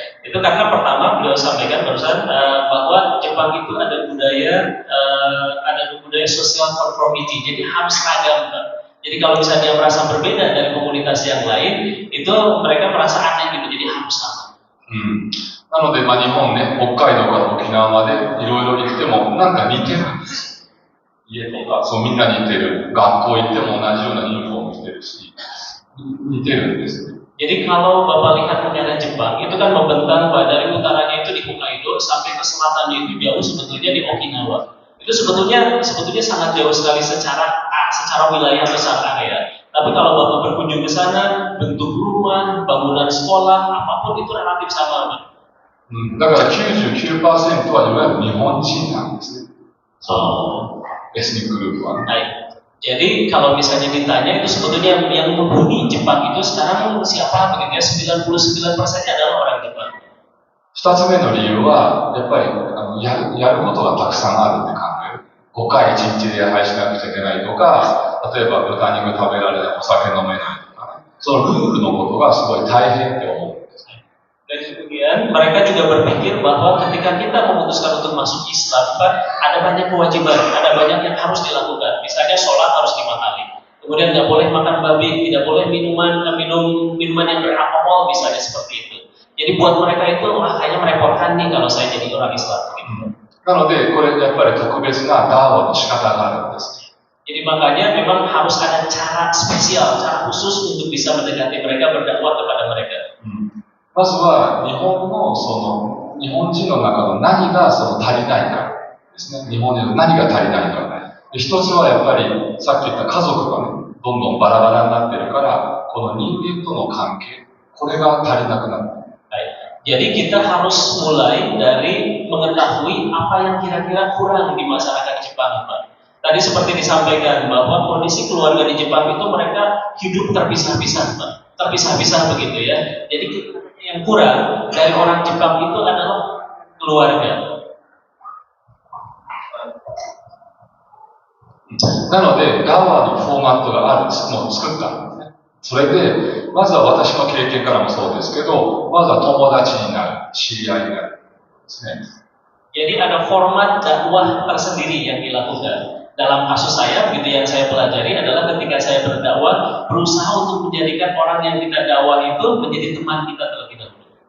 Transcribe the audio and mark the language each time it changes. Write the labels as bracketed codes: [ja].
[id] Itu karena pertama beliau sampaikan barusan bahwa Jepang itu ada budaya social conformity, jadi harus seragam Pak. Jadi kalau misalnya dia merasa berbeda dari komunitas yang lain, itu mereka merasa aneh gitu, jadi harus sama. [ja] なので、日本ね、北海道から沖縄までいろいろ行ってもなんか似てるんです。家とか、そうみんな似てる。学校行っても同じようなユニフォーム着てるし、似てるんですね。 [id] Jadi kalau Bapak lihat negara Jepang, itu kan membentang Pak, dari utaranya itu di Hokkaido sampai ke selatannya itu jauh sebetulnya di Okinawa. Itu sebetulnya sangat jauh sekali secara wilayah besar area. Tapi kalau Bapak berkunjung ke sana, bentuk rumah, bangunan sekolah, apapun itu relatif sama Pak. [ja] だから 99% はいわゆる日本人なんですね。エスニックグループは。 [id] Baik. Jadi kalau misalnya ditanya itu sebetulnya yang menghuni Jepang itu sekarang siapa begitu ya, 99% adalah orang Jepang. [ja] 二つ目の理由はやっぱりやることがたくさんあるって考える。 5回1日で礼拝しなくちゃいけないとか、例えば豚肉食べられない、お酒飲めないとか、そのルールのことがすごい大変って思うんです。 [id] Dan kemudian mereka juga berpikir bahwa ketika kita memutuskan untuk masuk Islam, Pak, ada banyak kewajiban, ada banyak yang harus dilakukan. Misalnya sholat harus 5 kali. Kemudian nggak boleh makan babi, tidak boleh minum minuman yang beralkohol, misalnya seperti itu. Jadi buat mereka itu kayaknya merepotkan nih kalau saya jadi orang Islam. Gitu. [ja] なので、これやっぱり特別なダーワの仕方があるんです。 [id] Jadi makanya memang harus ada cara spesial, cara khusus untuk bisa mendekati mereka, berdakwah kepada mereka. [ja] まずは日本人の中の何が足りないかですね。日本人の何が足りないか。一つはやっぱりさっき言った家族がね、どんどんバラバラになってるから、この人間との関係、これが足りなくなる。 [id] Jadi kita harus mulai dari mengetahui apa yang kira-kira kurang di masyarakat Jepang, Pak. Tadi seperti disampaikan bahwa kondisi keluarga di Jepang itu mereka hidup terpisah-pisah, Pak. Terpisah-pisah begitu ya. Jadi yang kurang dari orang Jepang itu adalah keluarga. [ja] なので、ダワのフォーマットがあるのを作ったんですね。それで、まずは私の経験からもそうですけど、まずは友達になる、知り合いになるですね。 [id] Jadi ada format dakwah tersendiri yang dilakukan. Dalam kasus saya, begitu yang saya pelajari adalah ketika saya berdakwah, berusaha untuk menjadikan orang yang kita dakwah itu menjadi teman kita terlebih dahulu.